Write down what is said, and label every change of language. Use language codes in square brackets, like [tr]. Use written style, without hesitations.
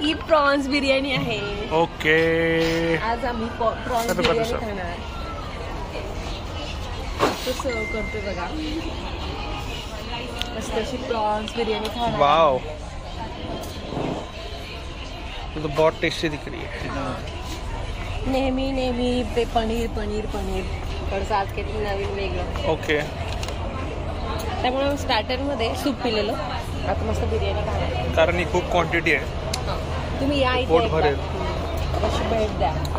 [mr] ही prawns biryani आहे. [en] okay [mr] आज आम्ही प्रॉन्स बिर्याणी खाणार. असं सर्व करतोय बघा, मस्त अशी प्रॉन्स बिर्याणी खाणार. [hi] वाव, तो बहुत टेस्टी दिख रही है. [mr] नेहमी नेहमी ते पनीर पनीर पनीर, थोडंसं आज काहीतरी नवीन वेगळं. [en] okay [mr] त्यामुळे स्टार्टरमध्ये सूप पिलेलं, आता मस्त बिर्याणी खाणार. कारण ही खूप क्वांटिटी आहे. तुम्ही या इथे पोट भरेल. अशी भेट द्या.